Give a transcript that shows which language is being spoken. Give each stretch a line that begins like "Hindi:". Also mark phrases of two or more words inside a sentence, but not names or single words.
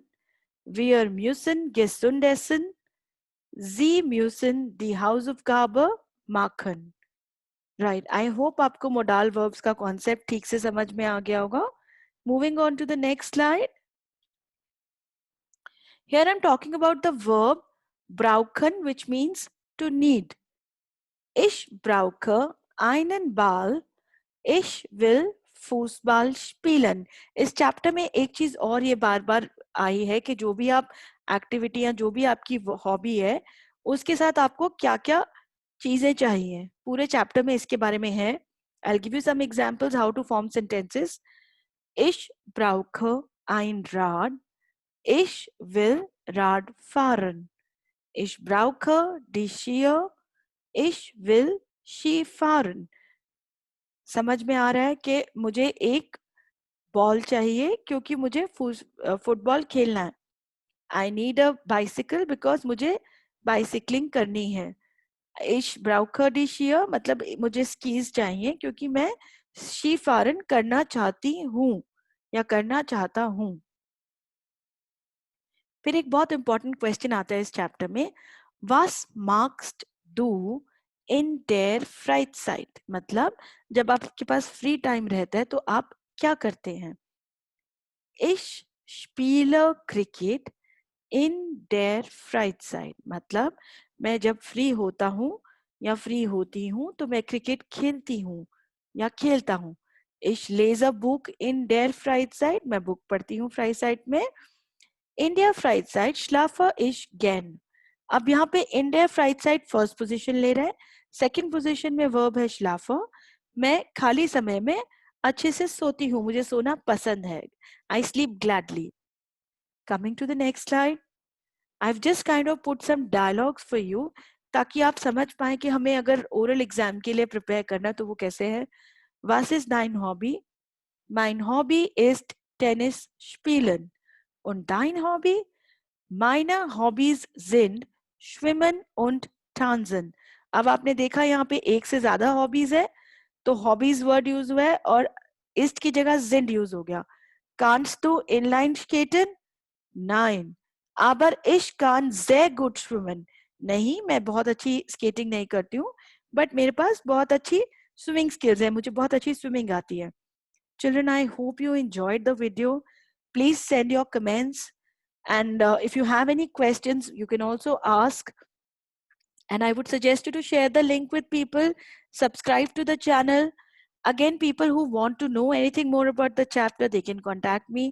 German: Wir müssen gesund essen. Sie müssen die Hausaufgabe machen.
English: Right. I hope
Hindi: आपको
English: modal verbs
Hindi: का concept ठीक से समझ में आ गया होगा.
English: Moving on to the next slide. Here I'm talking about the verb brauchen, which means to need.
German: Ich brauche einen Ball. Ich will Fußball spielen.
Hindi: इस चैप्टर में एक चीज और ये बार बार आई है कि जो भी आप एक्टिविटी या जो भी आपकी हॉबी है उसके साथ आपको क्या क्या चीजें चाहिए. पूरे चैप्टर में इसके बारे में है.
English: I'll give you some examples how to form sentences.
German: Ich brauche ein Rad. Ich will Rad fahren. Ich brauche die Skier. Ich will Ski fahren.
Hindi: समझ में आ रहा है कि मुझे एक बॉल चाहिए क्योंकि मुझे फुटबॉल खेलना है.
English: I need a bicycle because
Hindi: मुझे बाइसिकलिंग करनी है.
German: Ich brauche die Skier
Hindi: मतलब मुझे स्कीज चाहिए क्योंकि मैं skifahren करना चाहती हूँ या करना चाहता हूँ. फिर एक बहुत
English: important question
Hindi: आता है इस चैप्टर में.
German: Was magst du in der Freizeit?
Hindi: मतलब जब आपके पास
English: free time
Hindi: रहता है तो आप क्या करते हैं?
German: Ich spiele Cricket in der Freizeit
Hindi: मतलब मैं जब फ्री होता हूँ या फ्री होती हूँ तो मैं क्रिकेट खेलती हूँ या खेलता हूँ.
German: Ich lese Buch in der Freizeit
Hindi: मैं बुक पढ़ती हूँ
German: Freizeit में. In der Freizeit schlafe ich gern.
Hindi: अब यहाँ पे
German: in der Freizeit
English: first position
Hindi: ले रहा है.
English: second position
Hindi: में वर्ब है schlafe. मैं खाली समय में अच्छे से सोती हूँ, मुझे सोना पसंद है.
English: I sleep gladly. Coming to the next slide. I've just kind of put some dialogues for you ताकि आप समझ पाए कि हमें अगर oral exam के लिए प्रिपेयर करना तो वो कैसे है.
German: Was ist dein Hobby? Mein Hobby ist Tennis spielen. Und dein Hobby? Meine Hobbys sind Schwimmen und Tanzen.
Hindi: अब आपने देखा यहाँ पे एक से ज्यादा हॉबीज है तो हॉबीज वर्ड यूज हुआ है और ist की जगह sind यूज हो गया.
German: Kannst du inline skaten? Nein. Aber ich kann sehr gut schwimmen.
Hindi: नहीं, मैं बहुत अच्छी स्केटिंग नहीं करती हूँ बट मेरे पास बहुत अच्छी
English: swimming skills
Hindi: है, मुझे बहुत अच्छी स्विमिंग आती है.
English: Children, I hope you enjoyed the video. Please send your comments and if you have any questions you can also ask, and I would suggest you to share the link with people, subscribe to the channel. Again, people who want to know anything more about the chapter, they can contact me.